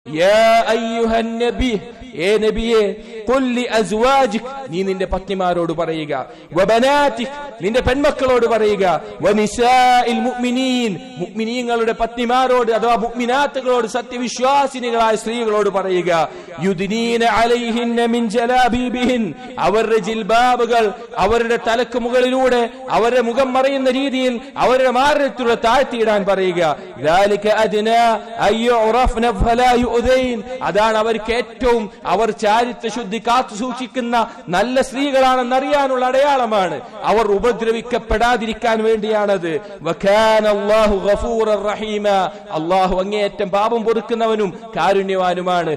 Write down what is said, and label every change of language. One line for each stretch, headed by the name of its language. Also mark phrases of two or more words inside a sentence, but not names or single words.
Arabic: يا أيها النبي
Malayalam: اے നബിയേ
Arabic: قل لأزواجك
Malayalam: നീ നിന്റെ പത്നിമാരോട് പറയുക വബനാതിക് നിന്റെ പെൺമക്കളോട് പറയുക വനിസാഇൽ മുഅ്മിനീൻ മുഅ്മിനീങ്ങളുടെ പത്നിമാരോട് അഥവാ മുഅ്മിനാത്തുകളോട് സത്യവിശ്വാസിനികളായ സ്ത്രീകളോട് പറയുക
Arabic: يدنين عليهن من جلابيبهن
Malayalam: അവരുടെ ജിൽബാബുകൾ അവരുടെ തലക്ക് മുകളിലൂടെ അവരുടെ മുഖം മറയുന്ന രീതിയിൽ അവരുടെ മാറിടത്തിലൂടെ താഴ്ത്തിയിടാൻ പറയുക
Arabic: ذلك أدنى أن يعرفن فلا يؤذين
Malayalam: അതാണ് അവർക്ക് ഏറ്റവും അവർ ചാരിത്ര ശുദ്ധി കാത്തു സൂക്ഷിക്കുന്ന നല്ല സ്ത്രീകളാണെന്നറിയാനുള്ള അടയാളമാണ് അവർ ഉപദ്രവിക്കപ്പെടാതിരിക്കാൻ വേണ്ടിയാണത്
Arabic: وكان الله غفورا رحيما
Malayalam: അല്ലാഹു അങ്ങേയറ്റം പാപം പൊറുക്കുന്നവനും കാരുണ്യവാനുമാണ്.